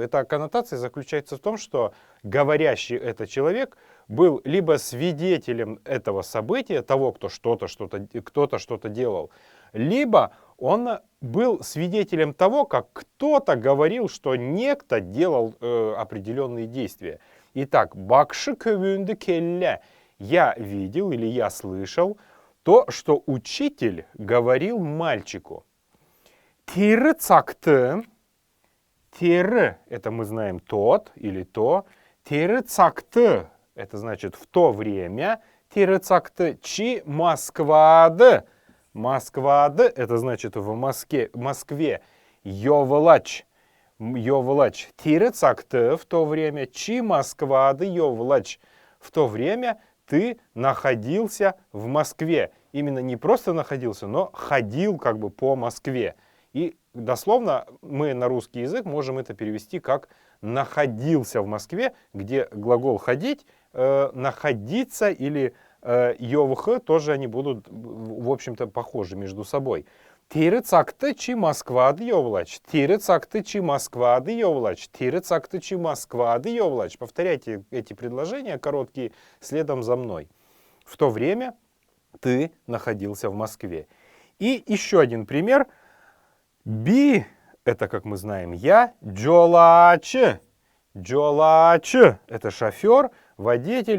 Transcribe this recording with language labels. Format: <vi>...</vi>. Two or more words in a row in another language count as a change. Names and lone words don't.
<ru>Эта коннотация заключается в том, что говорящий этот человек был либо свидетелем этого события, того, кто кто-то что-то делал, либо он был свидетелем того, как кто-то говорил, что некто делал определенные действия.</ru> <xal>Итак, бакши кövünde kelle.</xal> <ru>Я видел или я слышал то, что учитель говорил мальчику.</ru> <xal>Тиры цакты. Тиры,</xal> <ru>это мы знаем тот или то.</ru> <xal>Тиры цакты,</xal> <ru>это значит в то время.</ru> <xal>Тиры цакты чи Москвады. Москвады,</xal> <ru>это значит в Москве.</ru> <xal>Йовлач. Йовлач. Тиры цакты</xal> <ru>в то время.</ru> <xal>Чи Москвады йовлач.</xal> <ru>В то время ты находился в Москве. Именно не просто находился, но ходил как бы по Москве. И дословно мы на русский язык можем это перевести как находился в Москве, где глагол ходить, находиться или йовх, тоже они будут, в общем-то, похожи между собой.</ru> <xal>Тиры цакты чи Москвады йовлач. Тиры цакты чи Москвады йовлач. Тиры цакты чи Москвады йовлач.</xal> <ru>Повторяйте эти предложения короткие следом за мной. В то время ты находился в Москве. И еще один пример. Би, это, как мы знаем, я.</ru> <xal>Джолачы.</xal> <ru>Джолачы, это шофер, водитель.</ru>